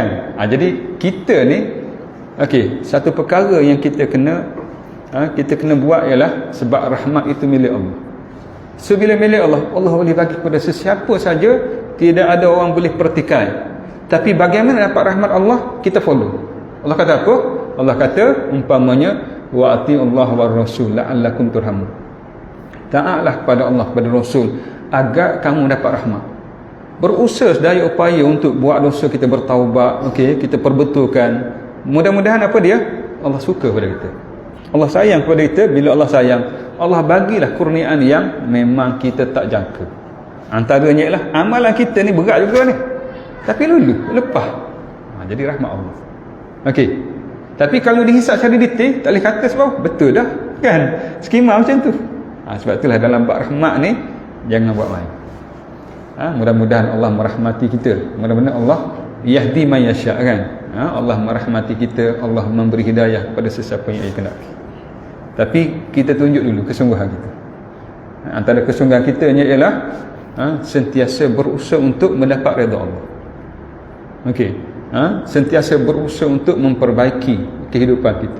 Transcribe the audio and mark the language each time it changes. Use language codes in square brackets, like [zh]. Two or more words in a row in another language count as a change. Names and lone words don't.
[ms] Jadi kita ni okey, satu perkara yang kita kena buat ialah sebab rahmat itu milik Allah. So bila milik Allah, Allah boleh bagi kepada sesiapa saja, tidak ada orang boleh pertikai. Tapi bagaimana dapat rahmat Allah? Kita follow. Allah kata apa? Allah kata umpamanya [ar] وأطيعوا الله والرسول لعلكم ترحمون. [ms] Taatlah kepada Allah, kepada Rasul, agar kamu dapat rahmat. Berusaha sedaya upaya untuk buat dosa kita bertaubat, okey, kita perbetulkan. Mudah-mudahan apa dia? Allah suka pada kita. Allah sayang kepada kita. Bila Allah sayang, Allah bagilah kurniaan yang memang kita tak jangka. Antaranya ialah amalan kita ni berat juga ni, tapi lepas. Jadi rahmat Allah. Okey. Tapi kalau dihisap secara detail, tak boleh kata sebab betul dah kan, skema macam tu. Sebab itulah dalam bab rahmat ni jangan buat main. Mudah-mudahan Allah merahmati kita. Mudah-mudahan Allah [ar] يهدي من يشاء [ms] kan. Allah merahmati kita, Allah memberi hidayah kepada sesiapa yang ia kehendaki. Tapi kita tunjuk dulu kesungguhan kita. Antara kesungguhan kita ialah sentiasa berusaha untuk mendapat redha Allah. Okey. Sentiasa berusaha untuk memperbaiki kehidupan kita.